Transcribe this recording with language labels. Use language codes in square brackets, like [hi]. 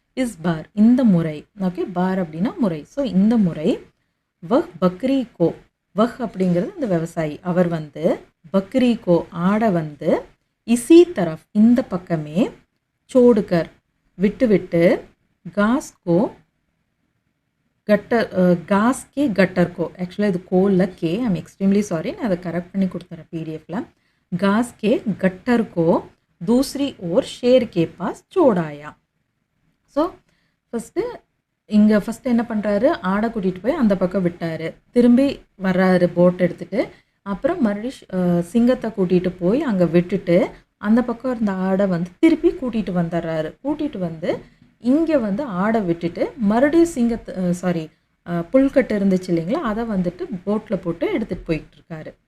[ta] Is பார் இந்த முறை. Okay, பார் அப்படின்னா முறை. ஸோ இந்த முறை வஹ் பக்ரி கோ, வஹ் அப்படிங்கிறது அந்த விவசாயி, அவர் வந்து பக்ரி கோ ஆடை வந்து இசி தரஃப் இந்த பக்கமே சோடுக்கர் விட்டு காஸ் கோ கட்டர் காஸ் கே கட்டர் கோ, ஆக்சுவலாக இது கோல்ல கே, [en] I'm extremely sorry, [ta] நான் அதை கரெக்ட் பண்ணி கொடுத்துறேன் பிடிஎஃப்ல. [hi] घास के गट्टर को दूसरी ओर शेर के पास छोड़ाया. [ta] ஸோ ஃபஸ்ட்டு என்ன பண்ணுறாரு, ஆடை கூட்டிகிட்டு போய் அந்த பக்கம் விட்டார், திரும்பி வர்றாரு போட் எடுத்துகிட்டு. அப்புறம் மறுபடியும் சிங்கத்தை கூட்டிகிட்டு போய் அங்கே விட்டுட்டு அந்த பக்கம் இருந்த ஆடை வந்து திருப்பி கூட்டிகிட்டு வந்துடுறாரு. கூட்டிகிட்டு வந்து இங்கே வந்து ஆடை விட்டுட்டு மறுபடியும் புல்கட்டு இருந்துச்சு இல்லைங்களா, அதை வந்துட்டு போட்டில் போட்டு எடுத்துகிட்டு போயிட்டு இருக்காரு.